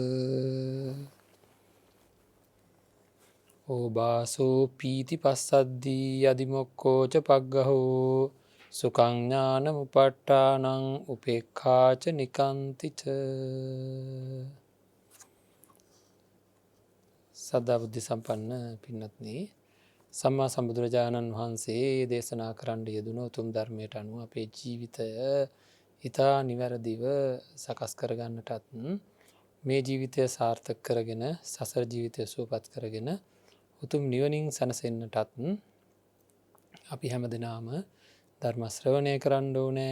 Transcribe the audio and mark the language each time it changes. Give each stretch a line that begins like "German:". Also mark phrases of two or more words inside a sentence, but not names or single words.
Pali: ඕබාසෝ පීති පස්සද්දී අදිමොක්කෝච පග්ගහෝ සුඛං ඥානමුපට්ඨානං උපේක්ඛාච නිකාන්තිච
Sinhala: සද්ධා බුද්ධ සම්පන්න පින්වත්නි සම්මා සම්බුදුරජාණන් වහන්සේ දේශනා කරන්න යෙදුණු උතුම් ධර්මයට අනුව අපේ ජීවිතය ඉතා නිවැරදිව සකස් කරගන්නටත් මේ ජීවිතය සාර්ථක කරගෙන සසර ජීවිතය සුවපත් කරගෙන උතුම් නිවනින් සැනසෙන්නටත් අපි හැම දෙනාම ධර්ම ශ්‍රවණය කරන්න ඕනේ.